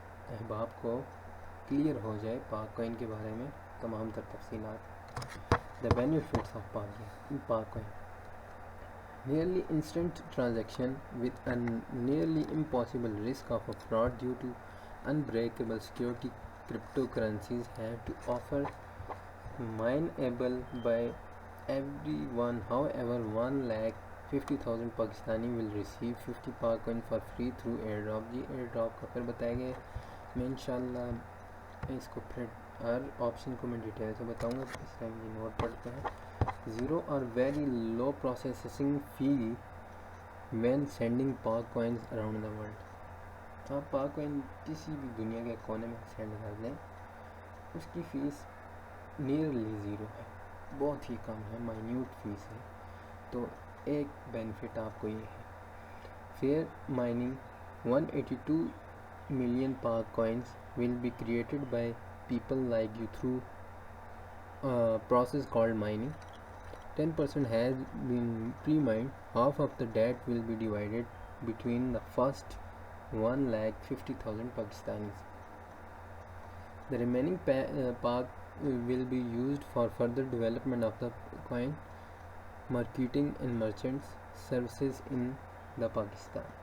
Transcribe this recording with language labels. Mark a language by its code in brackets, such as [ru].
[ur] احباب کو کلیئر ہو جائے پاک کوئن کے بارے میں تمام تر تفصیلات۔ [en] The benefits of Pak coin: nearly instant transaction with a nearly impossible risk of a fraud due to unbreakable security. Cryptocurrencies have to offer mineable by everyone. However, 1,50,000 Pakistani will receive 50 Pak coin for free through airdrop۔ [ur] یہ airdrop کا پھر بتایا گیا، میں انشاءاللہ اس کو پھر ہر option کو میں ڈیٹیل سے بتاؤں گا۔ اس ٹائم یہ نوٹ پڑھتے ہیں۔ زیرو اور [en] Very low processing fee when sending Pak coins around the world. [ur] آپ پاک کوئن کسی بھی دنیا کے کونے میں سینڈ کر دیں، اس کی فیس نیئرلی زیرو ہے، بہت ہی کم ہے، مائنیوٹ فیس ہے۔ تو ایک بینیفٹ آپ کو یہ ہے۔ [en] Fair mining: 182 million Pak coins will be created by people like you through process called mining. 10% has been pre-mined. Half of the debt will be divided between the first 1,50,000 Pakistanis. The remaining Pak will be used for further development of the coin, marketing and merchants services in the Pakistan.